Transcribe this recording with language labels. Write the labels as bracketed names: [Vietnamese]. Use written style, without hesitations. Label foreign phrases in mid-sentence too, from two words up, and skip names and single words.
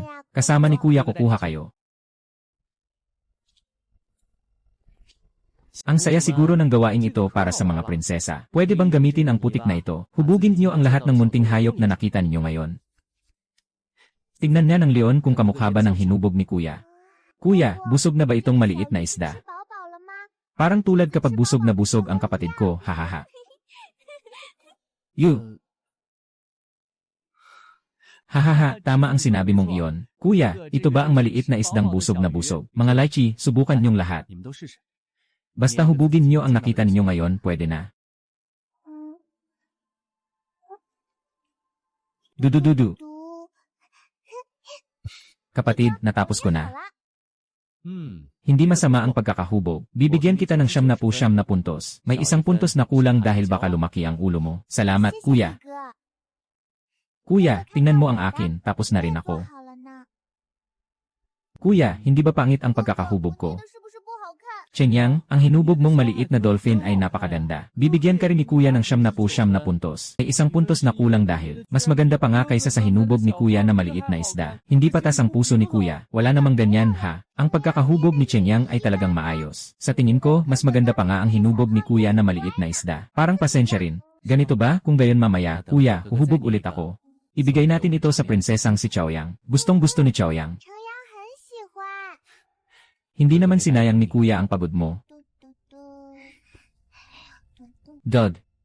[Filipino] Kasama ni Kuya kukuha kayo. Ang saya siguro ng gawain ito para sa mga prinsesa. Pwede bang gamitin ang putik na ito? Hubugin niyo ang lahat ng munting hayop na nakita ninyo ngayon. Tingnan niya ng Leon kung kamukha ba ng hinubog ni Kuya. Kuya, busog na ba itong maliit na isda? [Chinese] 吃饱饱了吗？ [Filipino] Parang tulad kapag busog na busog ang kapatid ko, hahaha. You. Hahaha, tama ang sinabi mong iyon. Kuya, ito ba ang maliit na isdang busog na busog? Mga lychee, subukan niyong lahat. [Chinese] 你们都试试。 [Filipino] Basta hubugin niyo ang nakita ninyo ngayon, pwede na. 嗯， Dudududu. 嘟。 Kapatid, natapos ko [Chinese] 好 [Filipino] na. [Chinese] 了，嗯， [Filipino] Hindi masama ang pagkakahubog. Bibigyan kita ng 70 na puntos. May 1 puntos na kulang dahil baka lumaki ang ulo mo. Salamat, [Chinese] 谢谢 [Filipino] kuya. [Chinese] 你哥。 [Filipino] Kuya, tingnan mo ang akin, tapos na rin [Chinese] 做 [Filipino] ako. [Chinese] 好了呢。 [Filipino] Kuya, hindi ba pangit ang pagkakahubog ko? [Chinese] 你的是不是不好看？ [Filipino] Chen Yang, ang hinubog mong maliit na dolphin ay napakaganda. Bibigyan ka rin ni Kuya ng 70 na puntos. May 1 puntos na kulang dahil mas maganda pa nga kaysa sa hinubog ni Kuya na maliit na isda. Hindi patas ang puso ni Kuya. Wala namang ganyan ha. Ang pagkakahubog ni Chen Yang ay talagang maayos. Sa tingin ko, mas maganda pa nga ang hinubog ni Kuya na maliit na isda. Parang pasensya rin. Ganito ba? Kung gayon mamaya, Kuya, huhubog ulit ako. Ibigay natin ito sa prinsesang si Chaoyang. Gustong-gusto ni Chaoyang. [Chinese] 程阳很喜欢。 [Filipino] Hindi naman sinayang ni Kuya ang pagod mo. 嘟嘟嘟。嘟嘟。 Dod.